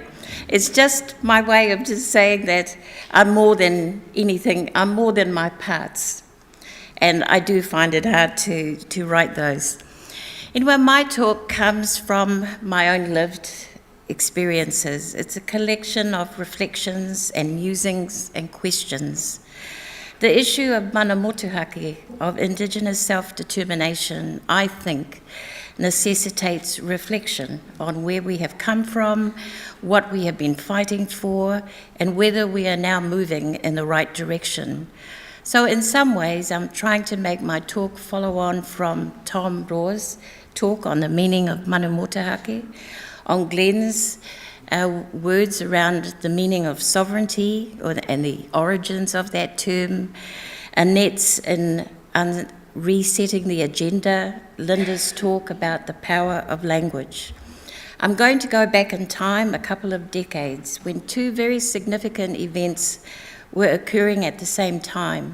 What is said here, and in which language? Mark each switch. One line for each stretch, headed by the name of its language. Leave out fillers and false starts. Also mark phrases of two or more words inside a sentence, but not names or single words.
English: It's just my way of just saying that I'm more than anything, I'm more than my parts. And I do find it hard to write those. Anyway, my talk comes from my own lived experiences. It's a collection of reflections and musings and questions. The issue of
Māori: mana motuhake,
English: of Indigenous self-determination, I think, necessitates reflection on where we have come from, what we have been fighting for, and whether we are now moving in the right direction. So in some ways, I'm trying to make my talk follow on from Tom Raw's talk on the meaning of
Māori: mana motuhake,
English: on Glenn's words around the meaning of sovereignty and the origins of that term, Annette's in resetting the agenda, Linda's talk about the power of language. I'm going to go back in time a couple of decades when two very significant events were occurring at the same time.